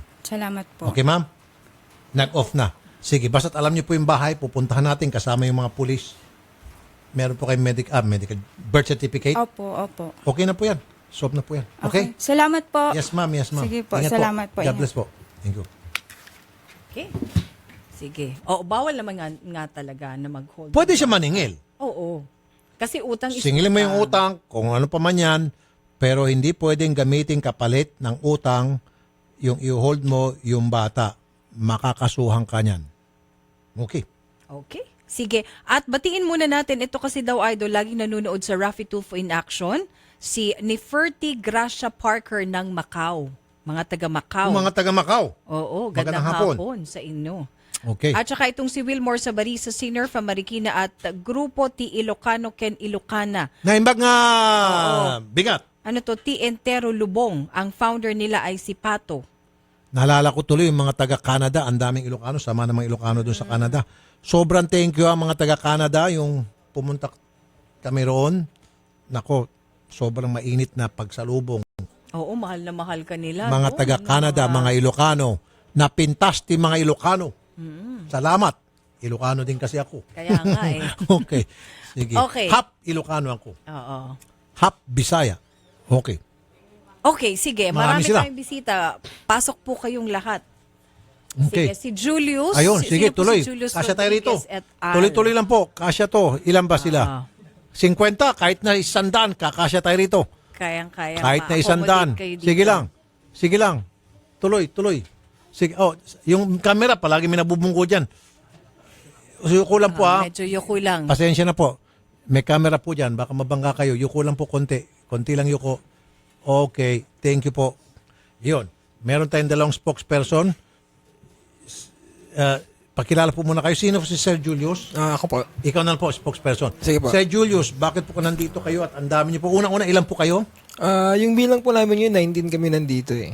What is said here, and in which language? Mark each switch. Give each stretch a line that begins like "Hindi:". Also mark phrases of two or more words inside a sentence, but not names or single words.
Filipino: Salamat po. Okay, ma'am? Nag-off na. Sige, basta't alam niyo po yung bahay, pupuntahan natin kasama yung mga pulis. Meron po kayong
English: medical birth certificate?
Filipino: Opo, opo. Okay na po yan. Solve na po yan. Okay? Salamat po.
English: Yes, ma'am. Yes, ma'am.
Filipino: Sige po, Ingat salamat po.
English: God bless
Filipino: po.
English: Thank you.
Filipino: Okay. Sige. Bawal naman nga talaga na mag-hold. Pwede siya maningil. Oo. Kasi utang is Singilin mo yung utang, kung ano pa man yan, pero hindi pwedeng gamitin kapalit ng utang yung i-hold mo yung bata. Makakasuhan ka niyan. Okay. Okay. Sige. At batiin muna natin, ito kasi daw idol, laging nanonood sa Raffy Tulfo in Action, si Neferti Gracia Parker ng Macau. Mga taga Macau. Mga taga Macau. Oo, Magandang gandang hapon. hapon sa inyo. Okay. At saka itong si Wilmore Sabarisa Senior from Marikina at Grupo Ti Ilocano Ken Ilocana.
Iloko: Naimbag nga
Filipino: Oo.
Iloko: bigat.
Filipino: Ano to? Ti Entero Lubong. Ang founder nila ay si Pato. Naalala ko tuloy yung mga taga-Canada, ang daming Ilocano, sama ng mga Ilocano doon sa Canada. Sobrang
English: thank you
Filipino: ang mga taga-Canada, yung pumunta kami roon. Nako, sobrang mainit na pagsalubong. Oo, mahal na mahal ka nila. Mga doon, taga-Canada, mga Ilocano,
Iloko: napintas ti mga Ilocano.
Filipino: Salamat. Ilocano din kasi ako. Kaya nga eh. Okay. Sige. Okay. Half Ilocano ako. Oo. Half Bisaya. Okay. Okay, sige. Marami Marami sila. tayong bisita. Pasok po kayong lahat. Okay. Sige, si Julius. Ayun, sige, sino po tuloy. Si Julius Kasya tayo rito. Rodriguez et al. Tuloy-tuloy lang po. Kasya to. Ilan ba sila? 50, kahit na 100, kakasya tayo rito. Kayang-kaya. Kahit na 100. Sige lang. Sige lang. Tuloy. Sige. Yung camera, palagi may nabubungko dyan. Yuko lang po ha. Medyo yuko lang. Pasensya na po. May camera po dyan. Baka mabangga kayo. Yuko lang po konti. Konti lang yuko. Okay.
English: Thank you
Filipino: po. Yun. Meron tayong dalawang spokesperson. Pakilala po muna kayo. Sino si Sir Julius? Ako po. Ikaw na lang po, spokesperson. Sige po. Sir Julius, bakit po nandito kayo at ang dami niyo po? Unang-una, ilan po kayo? Yung bilang po namin yun, 19 kami nandito eh.